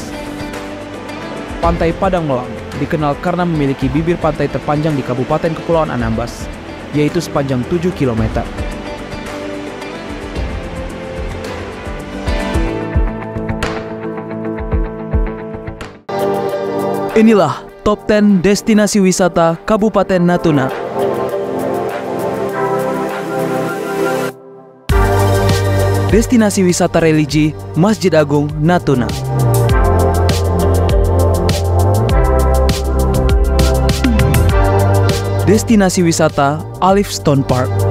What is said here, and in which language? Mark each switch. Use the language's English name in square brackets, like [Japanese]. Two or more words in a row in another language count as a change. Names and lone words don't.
[Indonesian] Pantai Padang Melang dikenal karena memiliki bibir pantai terpanjang di Kabupaten Kepulauan Anambas, yaitu sepanjang 7 km. Inilah Top 10 Destinasi Wisata Kabupaten Natuna. Destinasi Wisata Religi Masjid Agung Natuna. Destinasi Wisata Alif Stone Park.